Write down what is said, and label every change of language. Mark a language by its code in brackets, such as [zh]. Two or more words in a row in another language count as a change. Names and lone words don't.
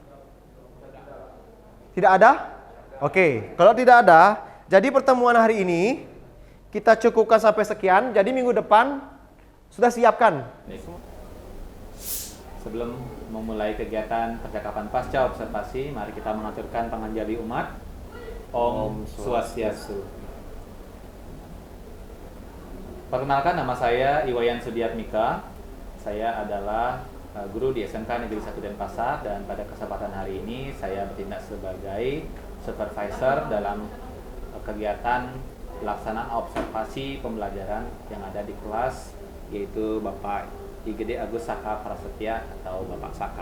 [id] Tidak ada? Oke, kalau tidak ada, jadi pertemuan hari ini kita cukupkan sampai sekian. Jadi minggu depan sudah siapkan. Sebelum memulai kegiatan percakapan pasca observasi, mari kita mengaturkan panganjali umat. [sa] ॐ स्वस्त्यस्तु. [id] Perkenalkan, nama saya Iwayan Sudiatmika. Saya adalah guru di SMK Negeri 1 Denpasar dan pada kesempatan hari ini saya bertindak sebagai supervisor dalam kegiatan pelaksanaan observasi pembelajaran yang ada di kelas yaitu Bapak IGD Agus Saka Prasetya atau Bapak Saka.